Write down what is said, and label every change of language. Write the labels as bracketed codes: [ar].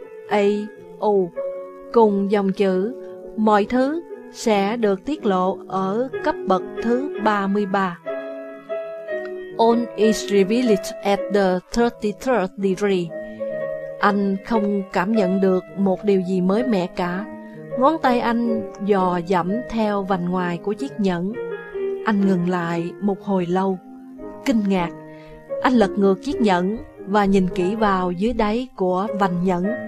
[vi] C-H-A-O cùng dòng chữ, mọi thứ sẽ được tiết lộ ở cấp bậc thứ 33. [en] All is revealed at the 33rd degree. [vi] Anh không cảm nhận được một điều gì mới mẻ cả. Ngón tay anh dò dẫm theo vành ngoài của chiếc nhẫn. Anh ngừng lại một hồi lâu, kinh ngạc. Anh lật ngược chiếc nhẫn và nhìn kỹ vào dưới đáy của vành nhẫn.